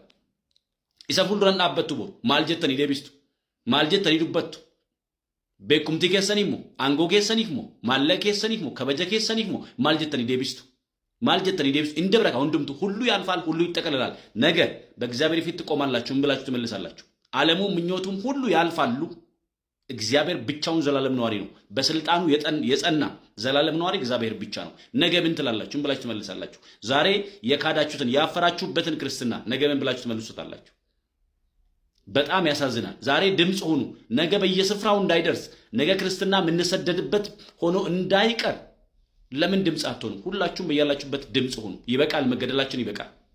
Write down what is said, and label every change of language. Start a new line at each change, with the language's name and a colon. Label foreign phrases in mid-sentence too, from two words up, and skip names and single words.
Oromo: Isa fuulduran dhaabbattu boru maal jettanii deebistu? Maal jettanii dubbattu? Beekumtii keessaniif moo angoo keessaniif moo maallaqa keessaniif moo kabaja keessaniif moo maal jettanii deebistu? maal jettanii deebistu
Amharic: እንደብረካ ወንድምቱ ሁሉ ያልፋል ሁሉ ይተከለላል ነገ በእግዚአብሔር ፊት ትቆማላችሁ ብላችሁ ትመልሳላችሁ ዓለሙ ምኞቱም ሁሉ ያልፋሉ እግዚአብሔር ብቻውን ዘላለም ነዋሪ ነው በስልጣኑ የጸና ዘላለም ነዋሪ እግዚአብሔር ብቻ ነው ነገ ምን ትላላችሁ ብላችሁ ትመልሳላችሁ ዛሬ የካዳችሁትን ያፈራችሁበትን ክርስትና ነገ ምን ብላችሁ ትመልሱታላችሁ በጣም ያሳዝናል ዛሬ ድምጽ ሆኑ ነገ በየስፍራው እንዳይደርስ ነገ ክርስትና ምንሰደድበት ሆኖ እንዳይቀር ለምን ድምጽ አትሆኑ ሁላችሁም በያላችሁበት ድምጽ ሆኑ ይበቃል መገደላችን ይበቃል